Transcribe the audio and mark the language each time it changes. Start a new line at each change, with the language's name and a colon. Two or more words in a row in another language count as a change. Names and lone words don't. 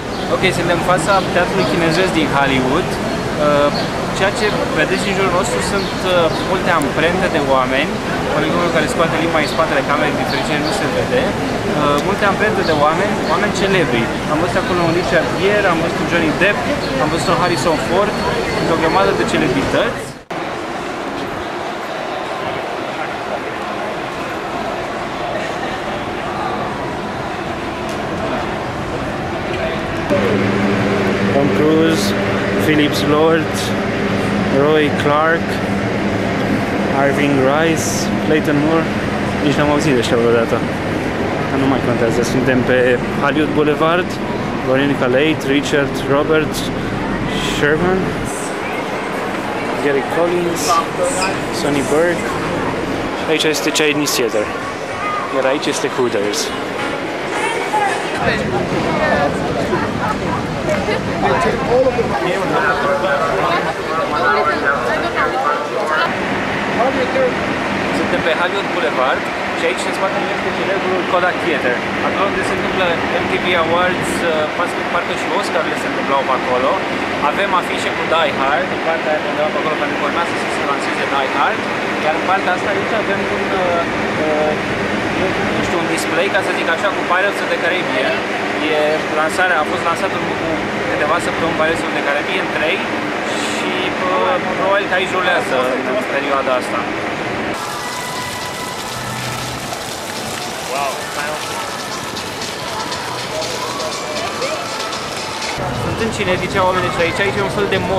Romanian: Ok, suntem în fața teatrului chinezesc din Hollywood. Ceea ce vedeți în jurul nostru sunt multe amprente de oameni, poligonul care scoate limba în spatele camerei, din fericire nu se vede. Multe amprente de oameni celebri. Am văzut acolo un Richard Gere, am văzut un Johnny Depp, am văzut un Harrison Ford, o grămadă de celebrități. Tom Cruise, Philip Lord, Roy Clark, Irving Rice, Clayton Moore. Nici n-am auzit de ăștia vreodată. Dar nu mai contează. Suntem pe Hollywood Boulevard. Veronica Late, Richard, Robert, Sherman, Gary Collins, Sonny Burke. Aici este Chinese Theater. Iar aici este Hooters. Suntem pe Hollywood Boulevard și aici în spatele meu este celebrul Kodak Theater. Acolo unde se întâmplă MTV Awards, parcă și Oscar-urile se întâmplau pe acolo. Avem afișe cu Die Hard, în partea aia undeva pe acolo, pentru că urmează să se lanseze Die Hard. Iar în partea asta aici avem un display, ca să zic așa, cu Pirates of the Caribbean. A fost lansat în urmă cu câteva săptămâni Pirates of the Caribbean 3 și probabil că aici rulează în perioada asta. Wow. Sunt încinetice oamenii și aici e un fel de mall.